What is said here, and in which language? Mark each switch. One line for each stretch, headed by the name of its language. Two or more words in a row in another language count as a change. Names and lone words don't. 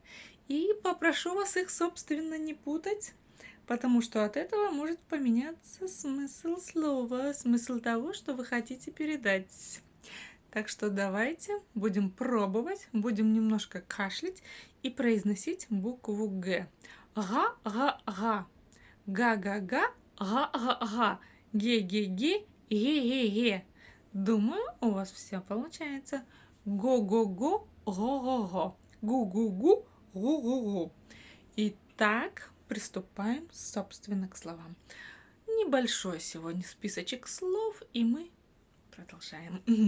Russian: И попрошу вас их, собственно, не путать, потому что от этого может поменяться смысл слова, смысл того, что вы хотите передать. Так что давайте будем пробовать, будем немножко кашлять и произносить букву Г. Га-га-га, га-га-га, га-га-га, ге-ге-ге, ге-ге-ге. Думаю, у вас все получается. Го-го-го, го-го-го, гу-гу-гу, гу-гу-гу. Итак, приступаем, собственно, к словам. Небольшой сегодня списочек слов, и мы продолжаем.